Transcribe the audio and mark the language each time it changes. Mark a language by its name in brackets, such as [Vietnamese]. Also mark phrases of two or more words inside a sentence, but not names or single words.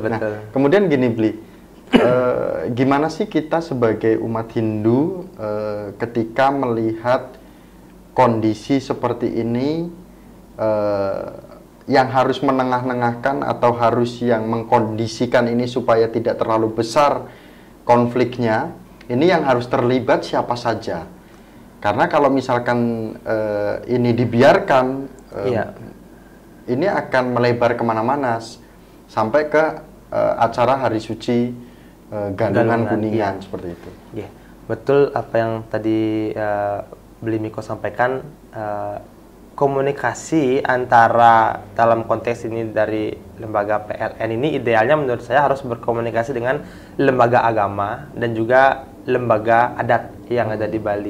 [Indonesian] Nah, kemudian gini Bli, gimana sih kita sebagai umat Hindu ketika melihat kondisi seperti ini, yang harus menengah-nengahkan atau harus yang mengkondisikan ini supaya tidak terlalu besar konfliknya, ini yang harus terlibat siapa saja? Karena kalau misalkan ini dibiarkan, ini akan melebar kemana-mana sampai ke acara hari suci Galungan Kuningan seperti itu. Yeah. Betul apa yang tadi Bli Miko sampaikan, komunikasi antara dalam konteks ini dari lembaga PLN ini idealnya menurut saya harus berkomunikasi dengan lembaga agama dan juga lembaga adat yang ada di Bali.